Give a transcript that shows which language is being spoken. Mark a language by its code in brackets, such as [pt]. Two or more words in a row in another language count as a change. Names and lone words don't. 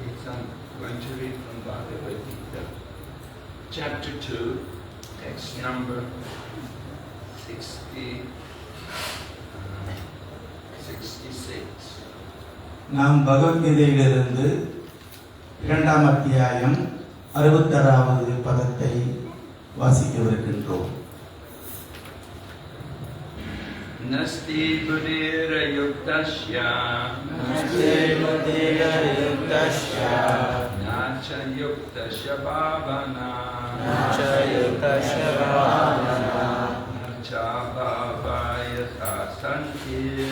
[en] I'm going to read from Bhagavad Gita, chapter 2, text number 66. [ta] நாம் பகவத்கீதையிலிருந்து 2ஆம் அத்தியாயம் 66வது பதத்தை வாசிக்கவிருக்கின்றோம். [sa] नास्ति बुद्धिर् अयुक्तस्य न च अयुक्तस्य भावना न च अभावयतः शान्तिः